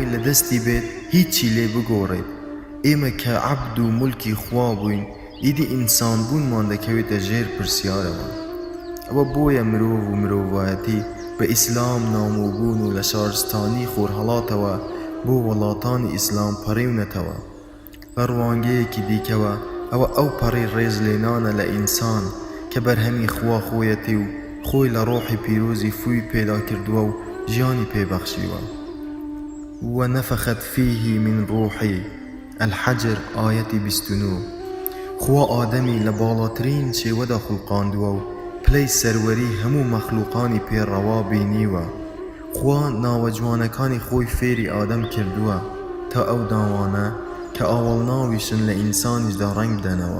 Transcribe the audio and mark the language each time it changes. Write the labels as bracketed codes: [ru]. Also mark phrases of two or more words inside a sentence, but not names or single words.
[ckb] لە دەستی بێت هیچی لێ بگۆڕێت ئێمە کە عەبد و مولکی خوا بووین ئیدی ئینسان بوونمان دەکەوێتە ژێر پرسیارەوە ئەوە بۆیە مرۆڤ و مرۆڤایەتی بە ئیسلام نامۆبوون و لە شارستانی خۆرهەڵاتەوە بۆ وڵاتانی ئیسلام پەڕێونەتەوە بە ڕوانگەیەکی دیکەوە ئەوە ئەو پەڕی ڕێز لێنانە لە ئینسان کە بەرهەمی خوا خۆیەتی و خۆی لە ڕۆحی پیرۆزی فوی پێدا کردووە و ژیانی پێبەخشیوە [ar] ونفخت فيه من روحي الحجر آية 29 [ckb] خوا ئادەمی لە باڵاترین شێوەدا خوڵقاندووە و پلەی سەروەری هەموو مەخلوقانی پێڕەوا بینیوە خوا ناوە جوانەکانی خۆی فێری ئادەم کردووە تا ئەو داوانە کە ئاوەڵناویشن لە ئینسانیش دا ڕەنگ بدەنەوە.